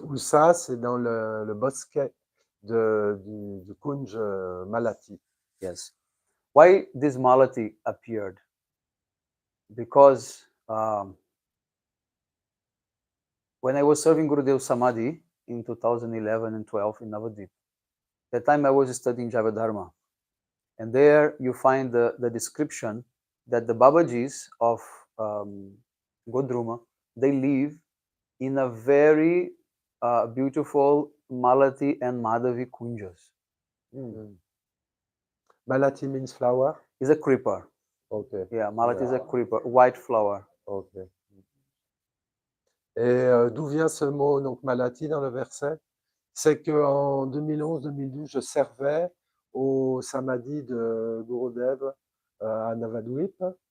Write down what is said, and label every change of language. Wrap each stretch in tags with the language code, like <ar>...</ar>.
<fr>Où ça, c'est dans le bosquet du Kunj Malati.</fr> <en>Yes. Why this Malati appeared? Because when I was serving Gurudev Samadhi in 2011 and 12 in Navadvip, that time I was studying Javadharma. And there you find the description that the Babajis of Godruma, they live in a very beautiful Malati and Madhavi kunjas. Malati means flower? Is a creeper. Okay. Yeah, Malati is a creeper, white flower. Okay.</en> <fr>Et d'où vient ce mot, donc Malati, dans le verset? C'est qu'en 2011-2012, je servais au Samadhi de Gurudev à Navadvip.</fr>